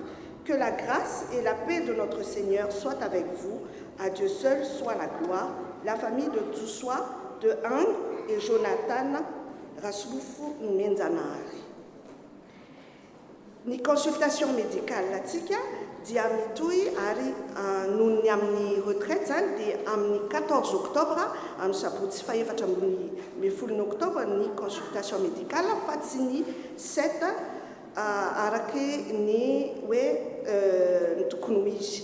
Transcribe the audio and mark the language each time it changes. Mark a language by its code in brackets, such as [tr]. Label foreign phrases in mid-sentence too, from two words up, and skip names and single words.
[fr] Que la grâce et la paix de notre Seigneur soient avec vous. À Dieu seul soit la gloire. La famille de Toussoa, de Hang et Jonathan Rasulufu Menzanahari. [mg] Ni [fr] consultation médicale [mg] latika dia mitoi ary noho ny amin'ny retraite zany dia amin'ny 14 octobre amin'ny sabotsy faefatra ambony folon'ny octobre ny [fr] consultation médicale [mg] fa tsy ny 7 araky ny hoe ny tokony ho izy.